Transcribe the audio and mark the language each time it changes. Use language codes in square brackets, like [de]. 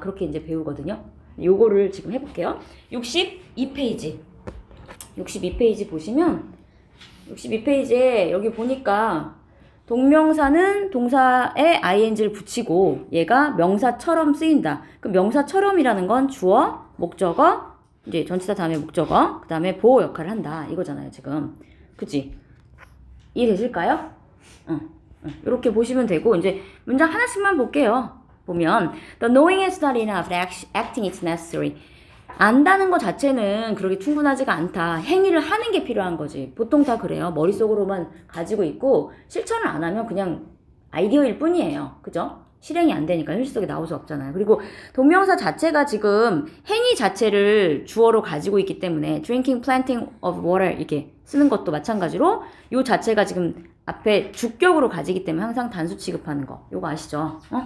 [ko] 그렇게 이제 배우거든요. 요거를 지금 해볼게요. 62페이지 보시면 62페이지에 여기 보니까 동명사는 동사에 ing를 붙이고 얘가 명사처럼 쓰인다. 그 명사처럼이라는 건 주어, 목적어, 이제 전치사 다음에 목적어, 그 다음에 보호 역할을 한다. 이거잖아요, 지금. 그치? 이해되실까요? 이렇게 보시면 되고, 이제 문장 하나씩만 볼게요. 보면 [en] The knowing is not enough, acting is necessary. [ko] 안다는 것 자체는 그렇게 충분하지가 않다. 행위를 하는 게 필요한 거지. 보통 다 그래요. 머릿속으로만 가지고 있고 실천을 안 하면 그냥 아이디어일 뿐이에요. 그죠? 실행이 안 되니까 현실 속에 나올 수 없잖아요. 그리고 동명사 자체가 지금 행위 자체를 주어로 가지고 있기 때문에 [en] drinking, planting of water [ko] 이렇게 쓰는 것도 마찬가지로 요 자체가 지금 앞에 주격으로 가지기 때문에 항상 단수 취급하는 거. 요거 아시죠?